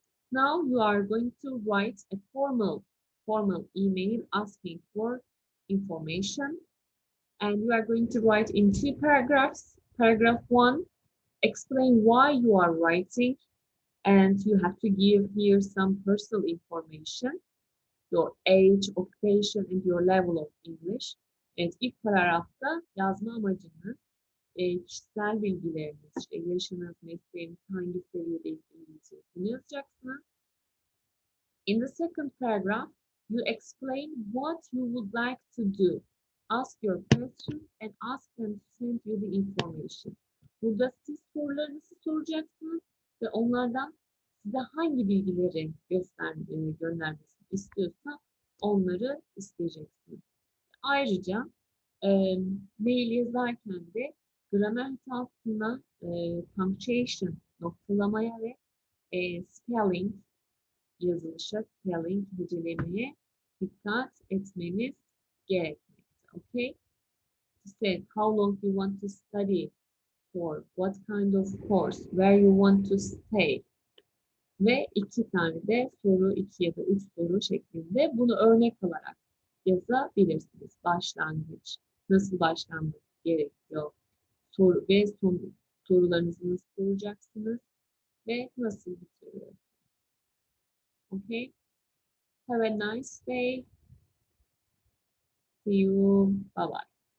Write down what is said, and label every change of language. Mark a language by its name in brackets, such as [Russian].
[English] Now you are going to write a formal email asking for information, and you are going to write in 2 paragraphs. Paragraph 1, explain why you are writing, and you have to give here some personal information, your age, occupation, and your level of English. [Turkish] Evet, ilk paragrafta yazma amacınız, kişisel bilgileriniz, işte yaşınız, mesleğiniz, hangi seviyedeyiz İngilizce, bunu yazacaksınız. [English] In the second paragraph, you explain what you would like to do. Ask your questions and ask them to send you the information. [Turkish] Burada siz sorularınızı soracaksınız ve onlardan size hangi bilgileri göndermesini istiyorsa onları isteyeceksiniz. Ayrıca mail yazarken de gramer hatasına, punctuation, noktalamaya ve spelling yazılışa, spelling, hecelemeye dikkat etmeniz gerekmekte. [English] Okay? To say how long you want to study for, what kind of course, where you want to stay. [Turkish] Ve 2 tane de soru, 2 ya da 3 soru şeklinde bunu örnek alarak yazabilirsiniz. Başlangıç, nasıl başlanması gerekiyor, soru ve sorularınızı nasıl soracaksınız ve nasıl bitiriyorsunuz. [English] Okay? Have a nice day. See you. Bye bye.